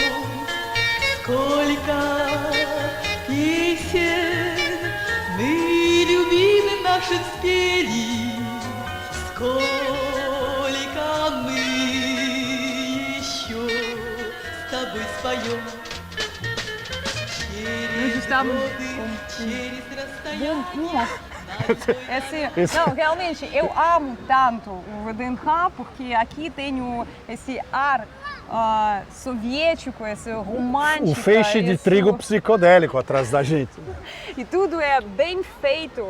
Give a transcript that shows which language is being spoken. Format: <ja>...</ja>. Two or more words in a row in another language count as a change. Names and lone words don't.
<ru>Сколько песен мы любимым нашим спели, сколько мы еще с тобой споем. Через годы, через расстояние.</ru> <pt>Não, realmente, eu amo tanto o VDNH porque aqui tenho esse ar soviético, esse romântico. O feixe de trigo psicodélico atrás da gente. E tudo é bem feito.</pt>